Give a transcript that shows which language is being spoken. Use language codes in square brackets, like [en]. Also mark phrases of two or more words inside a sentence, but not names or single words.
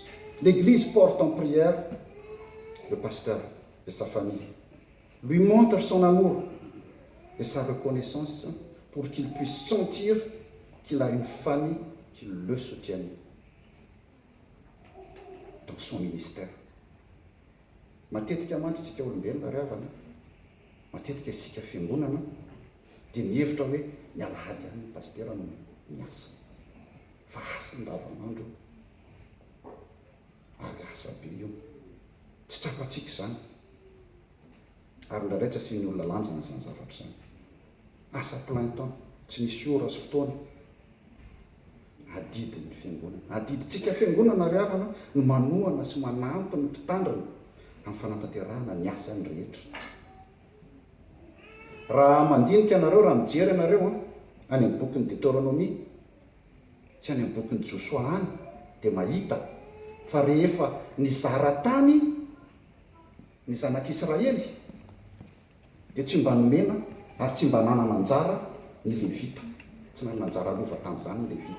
[fr] L'Église porte en prière le pasteur et sa famille, lui montre son amour et sa reconnaissance pour qu'il puisse sentir qu'il a une famille qui le soutienne dans son ministère. [mg] Matetika mantsy tsika olombelona ry havana, matetika isika fiangonana dia mihevitra hoe ny alahady any ny pastera no miasa, fa asa andavanandro ary asa be io, tsy trapatsika izany, ary indraindray tsy asiany olona lanjana izany zavatra izany. [fr] Asa plein temps, [mg] tsy misy ora sy fotoana, adidiny fiangonana, adiditsika fiangonana ry havana no manohana sy manampy ny mpitandrina amin'ny fanatanterahana ny asany rehetra. Raha mandinika anareo, raha mijery anareo any amin'ny bokin'ny Deutéronomie sy any amin'ny bokin'ny Joshua any, dia mahita fa rehefa nizara tany ny zanak'Israely dia tsy mba nomena ary tsy mba nanana anjara ny Levita, tsy nanana anjara lova tamin'izany ny Levita.